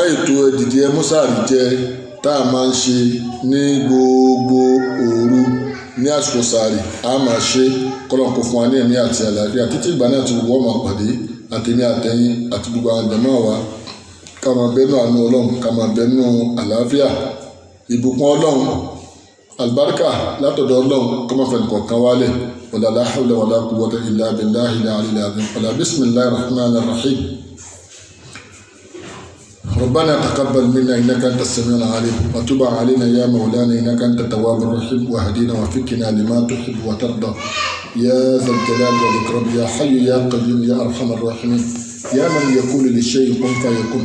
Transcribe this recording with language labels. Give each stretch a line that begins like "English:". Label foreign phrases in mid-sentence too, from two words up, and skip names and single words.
Yoruba: ètò ẹ̀dìdì ẹmúsàárì jẹ́ tá a máa ń ṣe ní gbogbo òru ní àsìkò sàárì a máa ṣe kọ́lọ́n kó fún wa ní ẹ̀mí àti àlàáfíà títí ìgbà náà tí wọ́n máa pàdé àtẹ̀mí àtẹ̀yìn àti gbogbo àwọn jàmáà wa ká máa bẹ́nu àánú ọlọ́run ká máa bẹ́nu àlàáfíà ìbùkún ọlọ́run àlùbáríkà látọ̀dọ̀ ọlọ́run kó máa fẹ́ nìkọ̀ọ̀kan wálẹ̀
Arabic: ولا لا حول ولا قوة إلا بالله العلي العظيم ولا بسم الله الرحمن الرحيم. ربنا تقبل منا إنك أنت السميع العليم وتب علينا يا مولانا إنك أنت التواب الرحيم واهدنا وفقنا لما تحب وترضى يا ذا الجلال والإكرام يا حي يا قيوم يا أرحم الراحمين يا من يقول للشيء كن فيكون